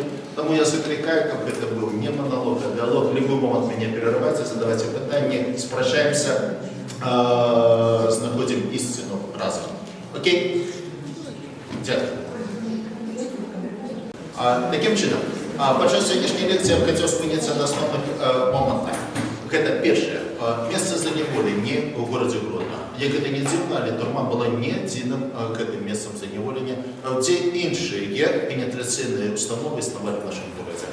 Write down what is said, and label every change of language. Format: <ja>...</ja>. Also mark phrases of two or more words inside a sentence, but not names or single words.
<uk>Тому я закликаю, щоб це був не монолог, а діалог. В будь-який момент мене переривайте, задавайте питання, спрощаємося, знаходимо істину разом. Окей? Дякую. Таким чином,</uk> <be>Падчас сённяшняй лекцыі я б хацеў спыніцца на асноўных момантах. Гэта першае. Месца заняволення ў горадзе Гродна. Як гэта не дзіўна, але турма была не адзіным гэтым месцам заняволення, дзе іншыя пенятрацыйныя установы існавалі в нашым горадзе.</be>